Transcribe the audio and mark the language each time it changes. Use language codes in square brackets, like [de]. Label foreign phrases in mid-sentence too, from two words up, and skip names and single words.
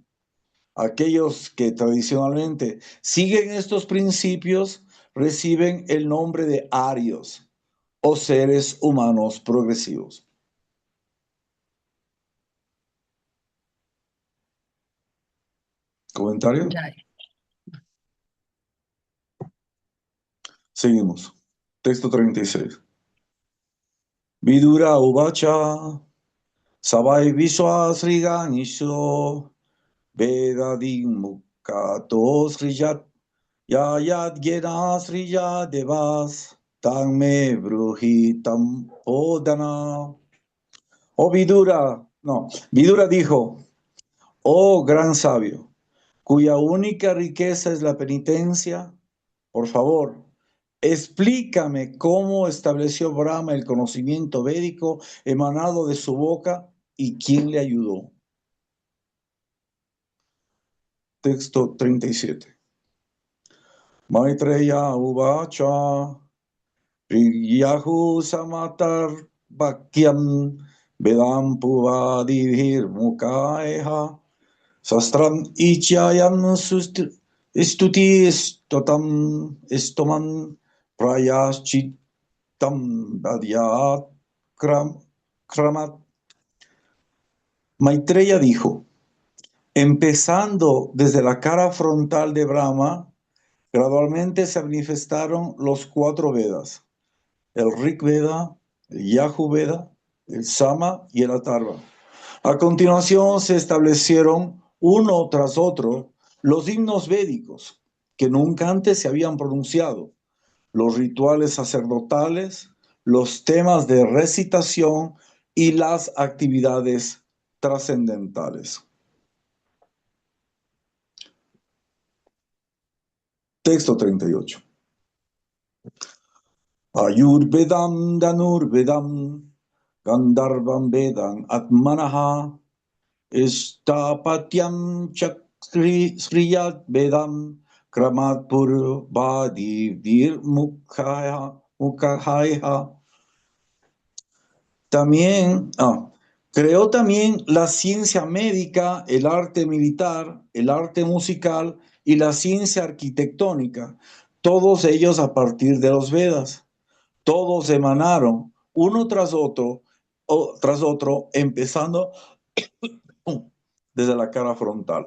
[es] Aquellos que tradicionalmente siguen estos principios reciben el nombre de arios o seres humanos progresivos. ¿Comentario? Ya. Seguimos. Texto 36. [sa] Vidura uvacha sabai viswasriganisho vedadim mukato srijat yayat gena srija devas tanme bruhitam odana. [es] Oh Vidura dijo: oh gran sabio, cuya única riqueza es la penitencia, por favor, explícame cómo estableció Brahma el conocimiento védico emanado de su boca y quién le ayudó. Texto 37. [sa] Maitreya uvacha priyahu samatar vakyam vedam puvadivir mukaeha sastram ichayam stuti istoman prayaschitam adyat kramat. [es] Maitreya dijo: empezando desde la cara frontal de Brahma, gradualmente se manifestaron los 4 Vedas: el Rig Veda, el Yaju Veda, el Sama y el Atharva. A continuación se establecieron uno tras otro los himnos védicos que nunca antes se habían pronunciado, los rituales sacerdotales, los temas de recitación y las actividades trascendentales. Texto 38. [sa] Ayurvedam Danurvedam Gandharvam Vedam Atmanaha Istapatyam Sriyat Vedam Kramat Purvadi Vir Mukhaya. [es] También, creó también la ciencia médica, el arte militar, el arte musical y la ciencia arquitectónica, todos ellos a partir de los Vedas. Todos emanaron uno tras otro, empezando desde la cara frontal.